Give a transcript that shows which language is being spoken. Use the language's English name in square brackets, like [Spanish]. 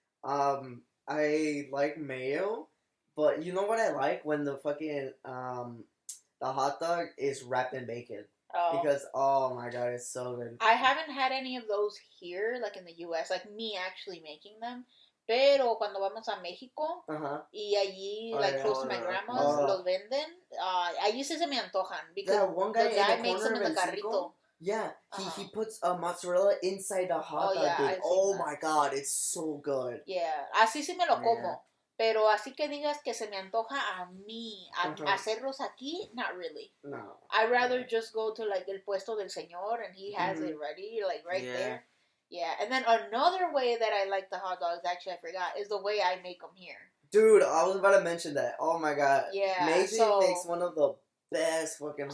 [English] I like mayo, but you know what I like when the fucking the hot dog is wrapped in bacon. Because, oh my god, it's so good. I haven't had any of those here, like in the U.S., like me actually making them. [Spanish] Pero cuando vamos a México, y allí, [English] like close to my grandma's, [Spanish] los venden, allí sí se me antojan. [English] Because one guy the guy makes them in the carrito. Yeah, he puts a mozzarella inside the hot dog. Yeah, oh my god, it's so good. Yeah, [Spanish] así sí me lo como. Pero así que digas que se me antoja a mí hacerlos aquí, [English] not really. [Spanish] No. [English] I'd rather just go to like [Spanish] el puesto del señor [English] and he has it ready, like right there. Yeah, and then another way that I like the hot dogs, actually I forgot, is the way I make them here. Dude, I was about to mention that. Oh my god. Yeah. MayJay makes one of the best fucking hot